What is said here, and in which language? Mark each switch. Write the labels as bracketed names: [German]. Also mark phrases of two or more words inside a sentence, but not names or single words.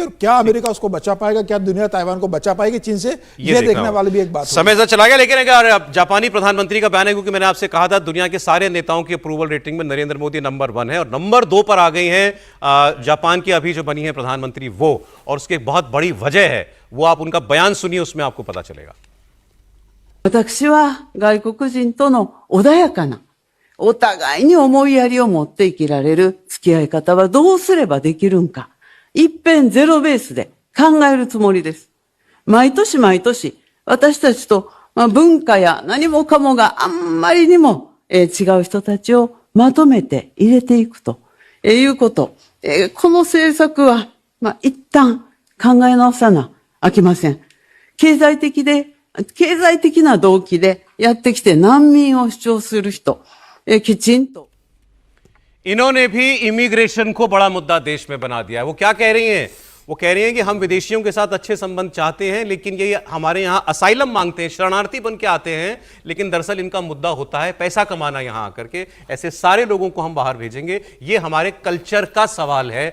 [Hindi] और क्या अमेरिका उसको बचा पाएगा, क्या दुनिया ताइवान को बचा पाएगी चीन से, ये देखने वाली भी एक बात। समय से चला गया, लेकिन अगर जापानी प्रधानमंत्री का बयान है, क्योंकि मैंने आपसे कहा था दुनिया के सारे नेताओं की [English] approval rating [Hindi] में नरेंद्र मोदी नंबर 1 है और नंबर 2 पर आ गई हैं जापान की अभी जो बनी है प्रधानमंत्री वो, और उसकी एक बहुत बड़ी वजह है वो। आप उनका बयान सुनिए, उसमें आपको पता चलेगा। [Japanese] 私は外国人との穏やかな、お互いに思いやりを持って生きられる付き合い方はどうすればできるんか、一遍ゼロベースで考えるつもりです。毎年毎年、私たちと、文化や何もかもがあんまりにも、違う人たちをまとめて入れていくと、いうこと。この政策は、一旦考え直さなあきません。経済的な動機でやってきて難民を主張する人、きちんと [Hindi] इन्होंने भी इमिग्रेशन को बड़ा मुद्दा देश में बना दिया है। वो क्या कह रही हैं? वो कह रहे हैं कि हम विदेशियों के साथ अच्छे संबंध चाहते हैं, लेकिन ये हमारे यहाँ असाइलम मांगते हैं, शरणार्थी बन के आते हैं, लेकिन दरअसल इनका मुद्दा होता है पैसा कमाना यहाँ आकर के। ऐसे सारे लोगों को हम बाहर भेजेंगे, ये हमारे कल्चर का सवाल है।